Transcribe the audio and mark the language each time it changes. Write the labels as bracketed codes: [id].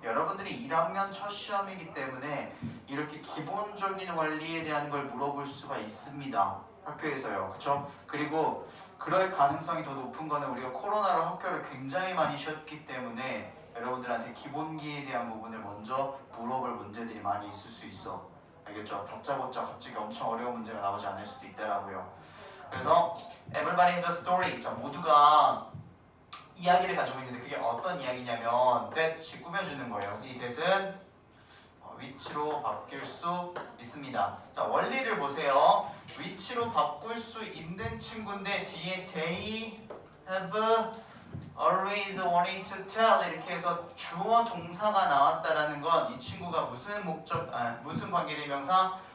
[ko] 여러분들이 1학년 첫 시험이기 때문에 이렇게 기본적인 원리에 대한 걸 물어볼 수가 있습니다. 학교에서요. 그쵸? 그리고 그럴 가능성이 더 높은 거는 우리가 코로나로 학교를 굉장히 많이 쉬었기 때문에 여러분들한테 기본기에 대한 부분을 먼저 물어볼 문제들이 많이 있을 수 있어. 알겠죠? 다짜고짜 갑자기 엄청 어려운 문제가 나오지 않을 수도 있다라고요. 그래서 [en] everybody has a story. [ko] 자, 모두가 이야기를 가지고 있는데 그게 어떤 이야기냐면 that이 꾸며주는 거예요. 이 that은 위치로 바뀔 수 있습니다. 자, 원리를 보세요. 위치로 바꿀 수 있는 친구인데 뒤에 [en] they have always wanted to tell [ko] 이렇게 해서 주어 동사가 나왔다라는 건 이 친구가 무슨 관계대명사?